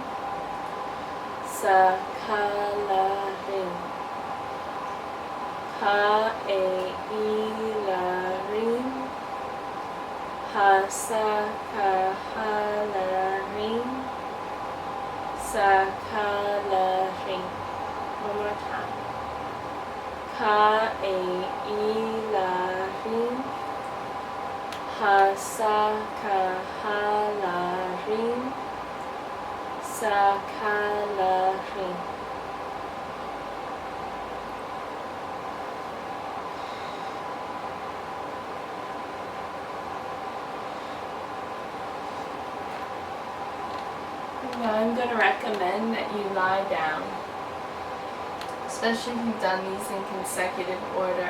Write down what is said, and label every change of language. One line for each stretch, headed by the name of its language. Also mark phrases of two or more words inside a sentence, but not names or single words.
English: Sa, Ka, La, Ring. Ka-e-i-la-ring. Ha-sa-ka-ha-la-ring. Sa-ka-la-ring. One more time. Ka-e-i-la-ring. Ha-sa-ka-ha-la-ring. Sa-ka-la-ring. Now I'm going to recommend that you lie down, especially if you've done these in consecutive order.